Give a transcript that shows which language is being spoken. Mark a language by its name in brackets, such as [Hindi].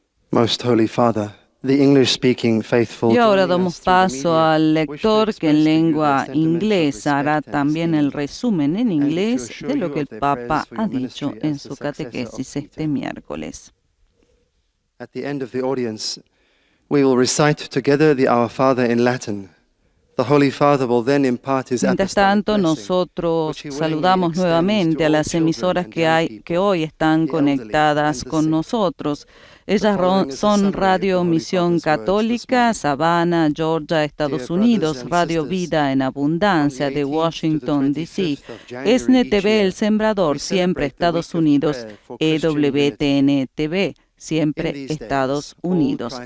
[English] Most Holy Father, the English-speaking faithful. [Spanish] Y ahora damos paso al lector que en lengua inglesa hará también el resumen en inglés de lo que el Papa ha dicho en su catequesis este miércoles. [English] At the end of the audience, we will recite together the Our Father in Latin. The Holy Father will then impart his [Spanish] Mientras tanto, nosotros saludamos nuevamente a las emisoras que hoy están conectadas con nosotros. Ellas son Radio Misión Católica, Savannah, Georgia, Estados Unidos, Radio Vida en Abundancia de Washington, D.C., ESNE TV El Sembrador, siempre Estados Unidos, EWTN TV, siempre Estados Unidos.